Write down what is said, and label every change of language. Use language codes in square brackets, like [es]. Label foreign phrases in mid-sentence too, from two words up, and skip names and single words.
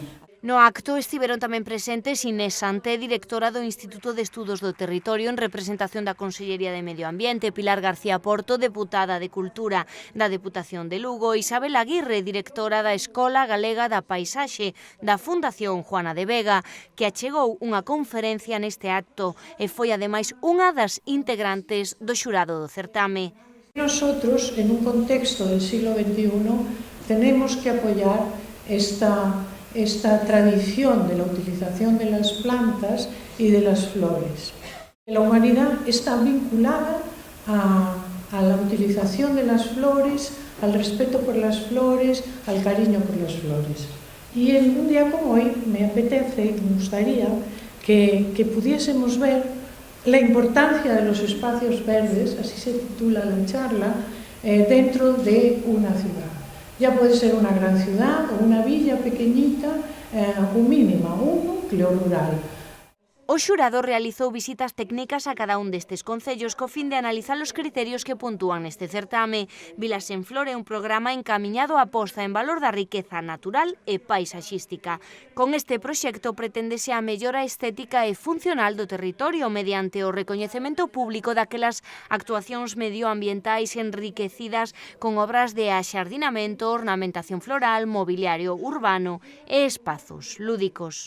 [gl] No acto estiveron tamén presentes Inés Santé, directora do Instituto de Estudos do Territorio en representación da Consellería de Medio Ambiente, Pilar García Porto, deputada de Cultura da Deputación de Lugo, Isabel Aguirre, directora da Escola Galega da Paisaxe da Fundación Juana de Vega, que achegou unha conferencia neste acto e foi ademais unha das integrantes do xurado do certame. [es] Nosotros, en un contexto del siglo XXI, tenemos que apoyar esta tradición de la utilización de las plantas y de las flores. La humanidad está vinculada a la utilización de las flores, al respeto por las flores, al cariño por las flores. Y en un día como hoy me apetece, me gustaría que pudiésemos ver la importancia de los espacios verdes, así se titula la charla, dentro de una ciudad. Ya puede ser una gran ciudad o una villa pequeñita o mínima, un núcleo rural. [gl] O xurado realizou visitas técnicas a cada un destes concellos co fin de analizar os criterios que puntúan neste certame. Vilas en Flor é un programa encamiñado á posta en valor da riqueza natural e paisaxística. Con este proxecto preténdese a mellora estética e funcional do territorio mediante o recoñecemento público daquelas actuacións medioambientais enriquecidas con obras de axardinamento, ornamentación floral, mobiliario urbano e espazos lúdicos.